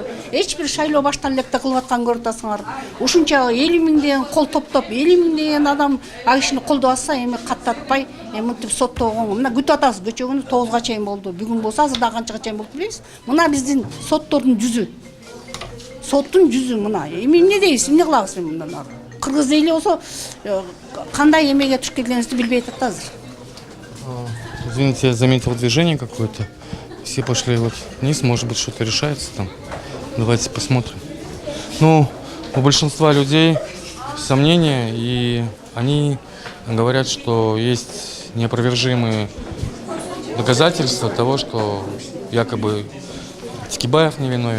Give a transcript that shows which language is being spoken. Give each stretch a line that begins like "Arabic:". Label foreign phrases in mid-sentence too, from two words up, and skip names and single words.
Kyrgyz: Эч бир шайлоо баштан электе кылып аткан көрүп атасыңар. Ушунча 50 миңден кол топтоп, 50 миңден адам ал кишини колдоп атса, эми каттатпай, мынтип соттогон. Мына күтүп атабыз, кечээ күнү 9га чейин болду. Бүгүн болсо азыр да канчага чейин болду билебиз. Мына биздин соттордун жүзү. Соттун жүзү мына. Эми эмне дейсиз, эмне кылабыз мындан ары? Кыргыз эли болсо кандай эмеге туш келгенибизди билбей атат азыр.
Russian: Извините, я заметил движение какое-то. Все пошли вот вниз, может быть, что-то решается там. Давайте посмотрим. Ну, у большинства людей сомнения, и они говорят, что есть неопровержимые доказательства того, что якобы Текебаев невиновен.